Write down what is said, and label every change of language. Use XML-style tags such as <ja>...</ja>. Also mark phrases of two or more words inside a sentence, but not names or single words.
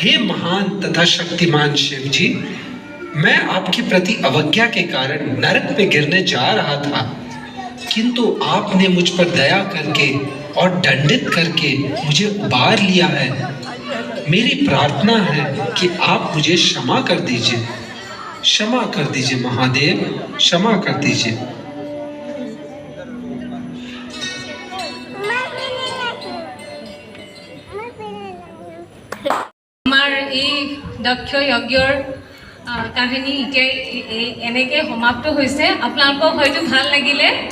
<hi>हे महान तथा शक्तिमान शिव जी, मैं आपके प्रति अवज्ञा के कारण नरक में गिरने जा रहा था, किंतु आपने मुझ पर दया करके और दंडित करके मुझे उबार लिया है। मेरी प्रार्थना है कि आप मुझे क्षमा कर दीजिए, क्षमा कर दीजिए महादेव, क्षमा कर दीजिए।</hi> <as>আমাৰ এই দক্ষ যজ্ঞৰ কাহিনী এতিয়া এনেকৈ সমাপ্ত হৈছে। আপোনালোকক হয়তো ভাল লাগিলে।</as>